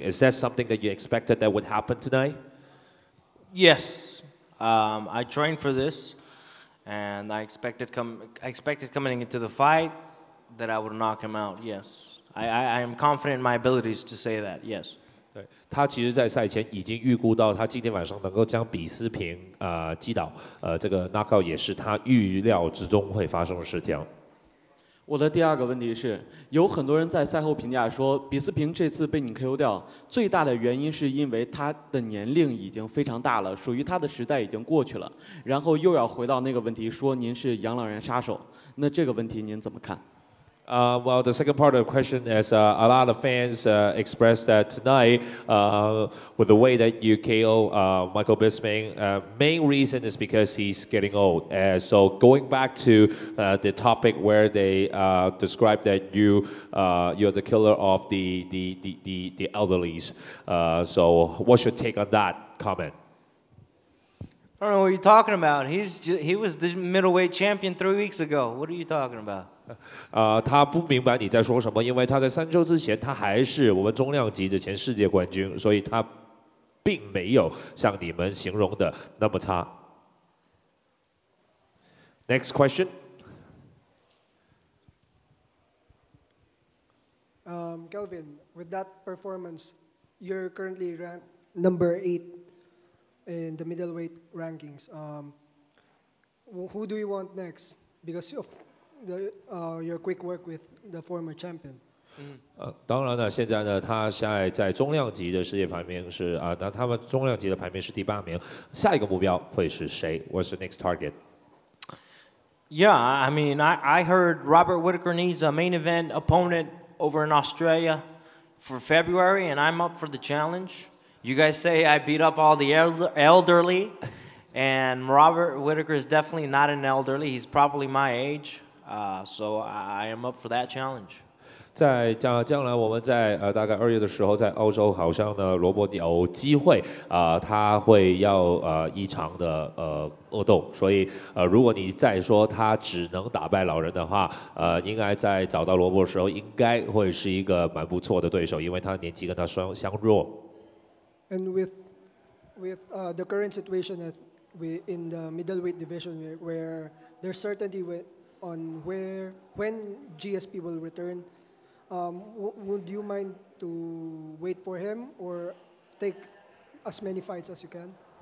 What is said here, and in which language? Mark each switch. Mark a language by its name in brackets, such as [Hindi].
[English] Is that something that you expected that would happen tonight? Yes. I trained for this, and I expected coming into the fight that I would knock him out. Yes, I am confident in my abilities to say that. Yes. [Chinese] 对，他其实，在赛前已经预估到他今天晚上能够将比斯平击倒，这个 knockout 也是他预料之中会发生的事情。我的第2个问题是，有很多人在赛后评价说，比斯平这次被你 KO 掉，最大的原因是因为他的年龄已经非常大了，属于他的时代已经过去了，然后又要回到那个问题，说您是养老院杀手，那这个问题您怎么看？ [English] Well, the second part of the question is a lot of fans expressed that tonight, with the way that you KO Michael Bisping, main reason is because he's getting old. So going back to the topic where they described that you're the killer of the elderlies. So what's your take on that comment? I don't know what you're talking about. He was the middleweight champion 3 weeks ago. What are you talking about? [Chinese] 他不明白你在说什么，因为他在3周之前他还是我们中量级的前世界冠军，所以他并没有像你们形容的那么差。 [English] Next question. Kelvin, with that performance, you're currently ranked number 8 in the middleweight rankings. Who do you want next? Because of your quick work with the former champion. [Chinese] 当然了，现在呢，他现在在中量级的世界排名是那他们中量级的排名是第8名，下一个目标会是谁 ？ [English] What's the next target? Yeah, I mean, I heard Robert Whittaker needs a main event opponent over in Australia for February, and I'm up for the challenge. You guys say I beat up all the elderly, and Robert Whittaker is definitely not an elderly. He's probably my age. So I am up for that challenge. [Chinese] 在将来我们在大概2月的时候，在澳洲好像呢，罗伯有机会他会要一场的恶斗，所以如果你再说他只能打败老人的话，应该在找到罗伯的时候，应该会是一个蛮不错的对手，因为他年纪跟他相若。 [English] And with the current situation in the middleweight division, where there's certainty on when GSP will return, would you mind to wait for him or take as many fights as you can?